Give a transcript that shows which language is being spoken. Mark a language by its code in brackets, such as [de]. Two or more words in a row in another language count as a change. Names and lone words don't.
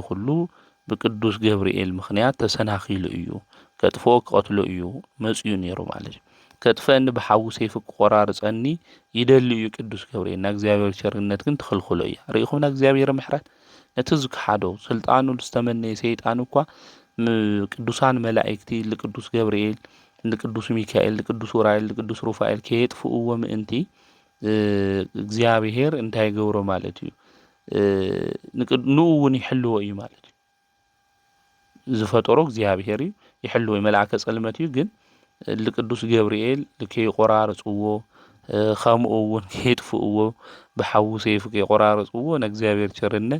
[ti] ሁሉ ብቅዱስ ገብርኤል ምኽንያት ተሰናኺሉ እዩ ከጥፍኦ ክቀትሎ እዩ መጽኡ ነይሩ ማለት እዩ ከጥፈኒ ብሓዊ ሰይፊ ክቆራርጸኒ ይደሊ እዩ ቅዱስ ገብርኤል ና እግዚአብሔር ቸርነት ግን ትኽልክሎ እያ ርኢኹም ና እግዚአብሔር ምሕረት ነቲ ዝክሓዶ ስልጣኑ ዝተመነየ ሰይጣን እኳ ቅዱሳን መላእክቲ ለቅዱስ ገብርኤል ለቅዱስ ሚካኤል ለቅዱስ ኡራኤል ለቅዱስ ሩፋኤል ከየጥፍእዎ ምእንቲ እግዚአብሔር እንታይ ገብሮ ማለት እዩ ንኡውን ይሕልዎ እዩ ማለት እዩ ዝፈጠሮ እግዚአብሔር እዩ ይሕልዎ መልአከ ጸልመት እዩ ግን ለቅዱስ ገብርኤል ለከይቆራርጽዎ ከምኡውን ከይጥፍእዎ ብሓዊ ሰይፊ ከይቆራርጽዎ ንእግዚአብሔር ቸርነት